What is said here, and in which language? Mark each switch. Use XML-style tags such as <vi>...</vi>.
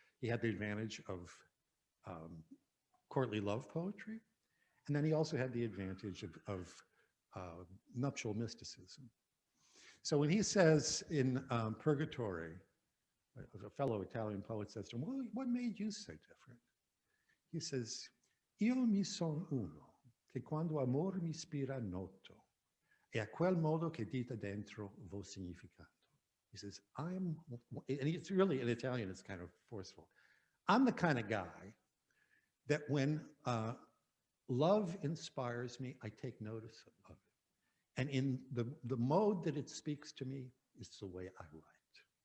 <en>He had the advantage of courtly love poetry. And then he also had the advantage of nuptial mysticism. So when he says in Purgatory, a fellow Italian poet says to him, well, what made you so different?</en> <it>He says, io mi son uno, che quando amor mi ispira noto, e a quel modo che dita dentro vo significato.</it> <en>He says, and it's really, in Italian, it's kind of forceful. I'm the kind of guy that when love inspires me, I take notice of it. And in the mode that it speaks to me is the way I write.</en>